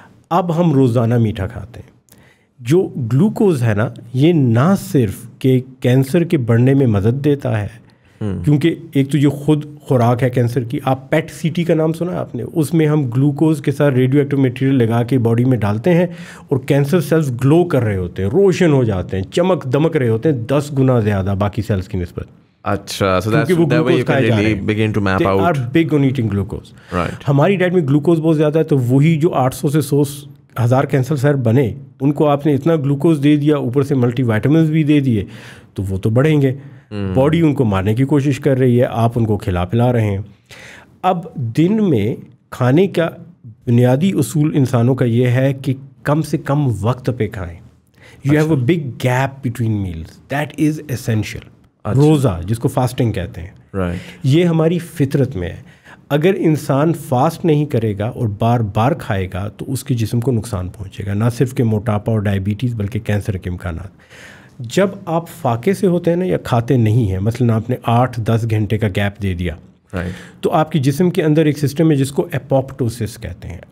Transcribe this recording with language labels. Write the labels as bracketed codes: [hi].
[ur] اب ہم روزانہ میٹھا کھاتے ہیں. جو گلوکوز ہے نا, یہ نہ صرف کہ کینسر کے بڑھنے میں مدد دیتا ہے, کیونکہ ایک تو یہ خود خوراک ہے کینسر کی. آپ پیٹ سی ٹی کا نام سنا آپ نے, اس میں ہم گلوکوز کے ساتھ ریڈیو ایکٹیو میٹیریل لگا کے باڈی میں ڈالتے ہیں اور کینسر سیلز گلو کر رہے ہوتے ہیں, روشن ہو جاتے ہیں, چمک دمک رہے ہوتے ہیں 10 گنا زیادہ باقی سیلز کی نسبت. [en] اچھا, so that's the way you can really begin to map out. They are big on eating glucose. Right. [ur] ہماری ڈائٹ میں گلوکوز بہت زیادہ ہے, تو وہی جو 800 سے 100,000 کینسر سیل بنے, ان کو آپ نے اتنا گلوکوز دے دیا, اوپر سے ملٹی وائٹامنس بھی دے دیے, تو وہ تو بڑھیں گے. باڈی ان کو مارنے کی کوشش کر رہی ہے, آپ ان کو کھلا پلا رہے ہیں. اب دن میں کھانے کا بنیادی اصول انسانوں کا یہ ہے کہ کم سے کم وقت پہ کھائیں. [en] You have a big gap between meals, that is essential. [ur] روزہ جس کو فاسٹنگ کہتے ہیں, یہ ہماری فطرت میں ہے. اگر انسان فاسٹ نہیں کرے گا اور بار بار کھائے گا تو اس کے جسم کو نقصان پہنچے گا, نہ صرف کہ موٹاپا اور ڈائبٹیز بلکہ کینسر کے امکانات. جب آپ فاقے سے ہوتے ہیں نا یا کھاتے نہیں ہیں, مثلا آپ نے 8-10 گھنٹے کا گیپ دے دیا, تو آپ کے جسم کے اندر ایک سسٹم ہے جس کو اپوپٹوسس کہتے ہیں.